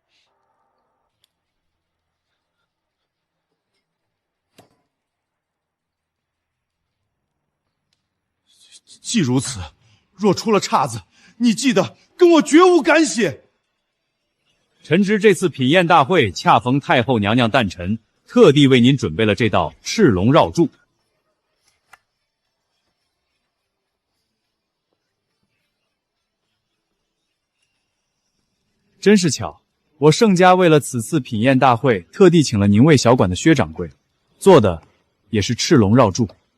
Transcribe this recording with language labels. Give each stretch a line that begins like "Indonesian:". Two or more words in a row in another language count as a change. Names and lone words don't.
Chinese: 既如此，若出了岔子，你记得跟我绝无干系。臣知這次品宴大會恰逢太后娘娘誕辰，特地為您準備了這道赤龍繞柱。真是巧，我盛家為了此次品宴大會，特地請了寧衛小館的薛掌櫃，做的也是赤龍繞柱。